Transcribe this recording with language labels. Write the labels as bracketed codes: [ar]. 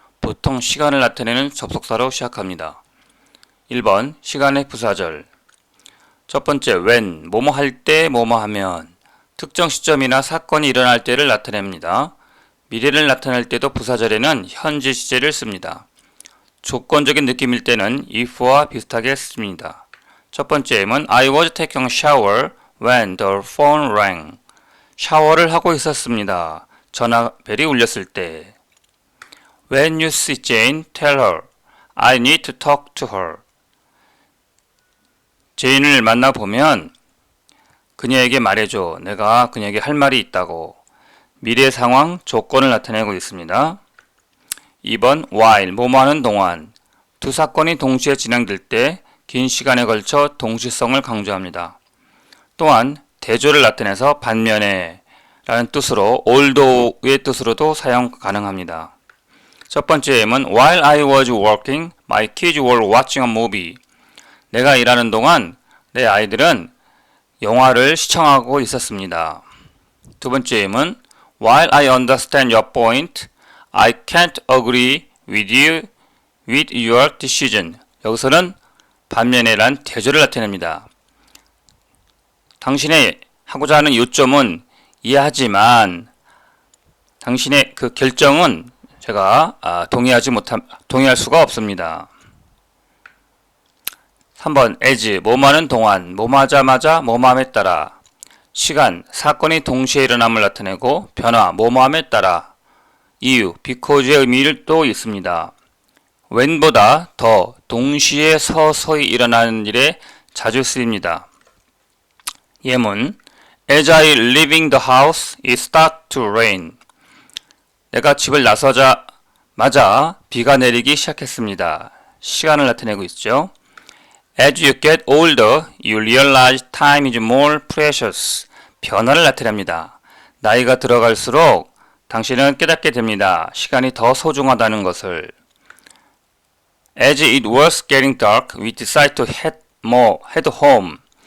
[ko] 보통 시간을 나타내는 접속사로 시작합니다. 1번 시간의 부사절. 첫 번째, when, 뭐뭐 할 때, 뭐뭐 하면 특정 시점이나 사건이 일어날 때를 나타냅니다. 미래를 나타낼 때도 부사절에는 현재 시제를 씁니다. 조건적인 느낌일 때는 if와 비슷하게 씁니다. 첫 번째는 [en] I was taking a shower when the phone rang. [ko] 샤워를 하고 있었습니다. 전화벨이 울렸을 때. [en] When you see Jane, tell her I need to talk to her. [ko] 제인을 만나보면 그녀에게 말해줘. 내가 그녀에게 할 말이 있다고. 미래 상황, 조건을 나타내고 있습니다. 2번 while, 뭐뭐 하는 동안. 두 사건이 동시에 진행될 때 긴 시간에 걸쳐 동시성을 강조합니다. 또한 대조를 나타내서 반면에 라는 뜻으로 although의 뜻으로도 사용 가능합니다. 첫 번째 예문 [en] While I was working, my kids were watching a movie. [ko] 내가 일하는 동안 내 아이들은 영화를 시청하고 있었습니다. 두 번째 예문 [en] While I understand your point, I can't agree with you with your decision. [ko] 여기서는 반면에란 대조를 나타냅니다. 당신의 하고자 하는 요점은 이해하지만 당신의 그 결정은 제가 동의할 수가 없습니다. 3번 as, 뭐뭐 하는 동안, 뭐뭐 하자마자, 뭐뭐 함에 따라. 시간, 사건이 동시에 일어남을 나타내고 변화, 뭐뭐 함에 따라. 이유, because의 의미를 또 있습니다. when보다 더 동시에 서서히 일어나는 일에 자주 쓰입니다. 예문 [en] As I leaving the house, it started to rain. [ko] 내가 집을 나서자마자 비가 내리기 시작했습니다. 시간을 나타내고 있죠. [en] As you get older, you realize time is more precious. [ko] 변화를 나타냅니다. 나이가 들어갈수록 당신은 깨닫게 됩니다. 시간이 더 소중하다는 것을. [en] As it was getting dark, we decided to head home.